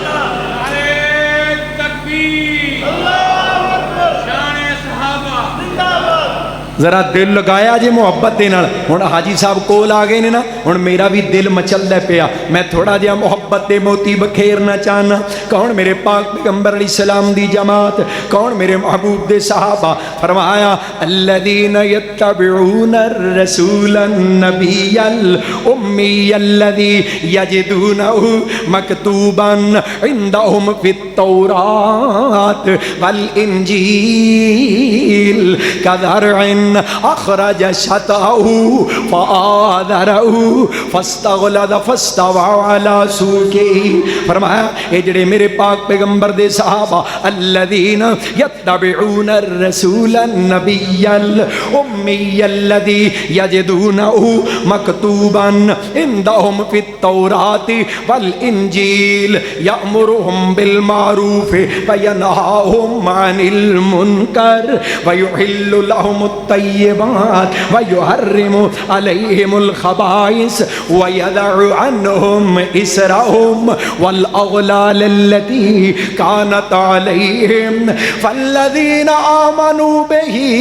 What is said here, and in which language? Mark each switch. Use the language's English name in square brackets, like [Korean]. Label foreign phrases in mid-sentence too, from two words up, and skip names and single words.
[Punjabi] ذرا دل لگایا جی محبت دے نال. ہن حاجی صاحب کول آ گئے نے نا, ہن میرا بھی دل مچلدا پیا, میں تھوڑا جہا محبت دے موتی بکھیرنا چاہنا. کون میرے پاک پیغمبر [Arabic] علیہ السلام [Punjabi] دی جماعت, کون میرے محبوب دے صحابہ. [Arabic] فرمایا الذین یتبعون الرسول النبی الامی الذی یجدونہ مکتوبا عندہم فی التوراۃ والانجیل کزرع اخرج شطأه فآذره فاستغلظ فاستوى على سوقه. [Punjabi] فرمایا اے جڑے میرے پاک پیغمبر دے صحابہ [Arabic] الذین یتبعون الرسول النبی الامی الذی یجدونہ مکتوبا عندہم فی التوراۃ والانجیل یأمرہم بالمعروف وینہاہم عن المنکر ویحل لہم الطیبات ویحرم علیہم الخبائث ویدع عنہم اسرہم والاغلال التي كانت علیہم فالذین آمنوا بہ